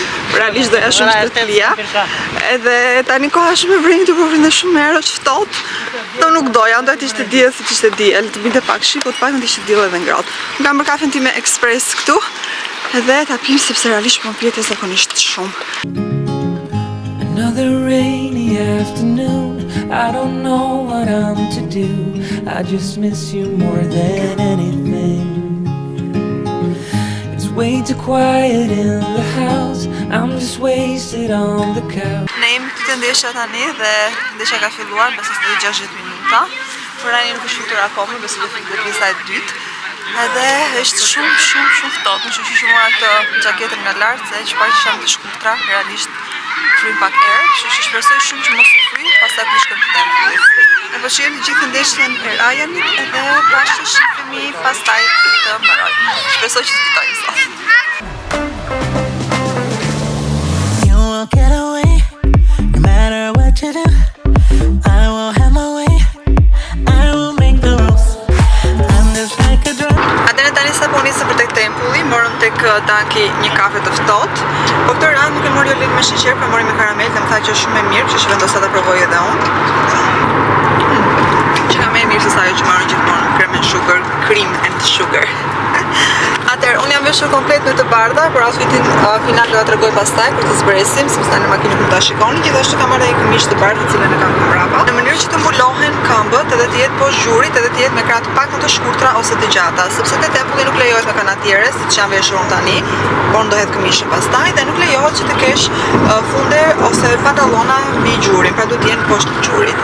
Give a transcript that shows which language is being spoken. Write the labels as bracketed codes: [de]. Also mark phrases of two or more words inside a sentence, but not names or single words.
[sq] Realisht doja shumë që të lija. Edhe tani koha shumë e vrenjtë, po vjen shumë herë, është ftohtë. Do nuk doja, doja të ishte diell siç ishte diell, të binte pak shi, po të paktën të ishte diell edhe ngrohtë. Unë kam bërë kafen time ekspres këtu, edhe ta pim sepse realisht po më pjete zakonisht shumë. [en] Another rain afternoon. I don't know what I'm to do. I just miss you more than anything. It's way too quiet in the house. I'm just wasted on the couch. [sq] Ne jemi këtu të ndeshja tani dhe ndeshja ka filluar, besoj se 60 minuta. Por ai nuk është futur akoma, besoj do fitë pjesa e dytë. Edhe është shumë ftohtë, më shumë që mora këtë xhaketën nga lart se çfarë që jam të shkurtra, realisht fryn pak erë, kështu që shpresoj shumë që mos të fryj, pastaj të shkojmë të tempullit. Ne po shihim të gjithë ndeshjen e Ryanit edhe pashë shihemi pastaj të mbaroj. Shpresoj që të fitojmë sot. [en] You won't get away, no matter what you do. I won't have my way. I will make the rules. I'm just like a drug. [sq] Atëherë tani sa po nisëm për tek tempulli, morëm tek Danki një kafe të ftohtë. Po këtë radhë nuk e mori Olit me sheqer, por mori me karamel dhe më tha që është shumë e mirë, kështu që vendosa ta provoj edhe unë. Që ka më e mirë se sa ajo që marrin gjithmonë, [en] cream and sugar. [sq] Atëherë unë jam veshur komplet në të bardha, por outfitin final do ta tregoj pastaj kur të zbresim, sepse tani në makinë nuk ta shikoni. Gjithashtu kam marrë një këmishë të bardhë, të cilën e kam mbrapa, në mënyrë që të mbulohen këmbët edhe të jetë poshtë zhurit, edhe të jetë me krah të pak të shkurtra ose të gjata, sepse te tempulli nuk lejohet me kanatiere, siç jam veshur unë tani, por ndohet këmishë pastaj dhe nuk lejohet që të kesh funde ose pantallona mbi gjurin, pra duhet të jenë poshtë gjurit.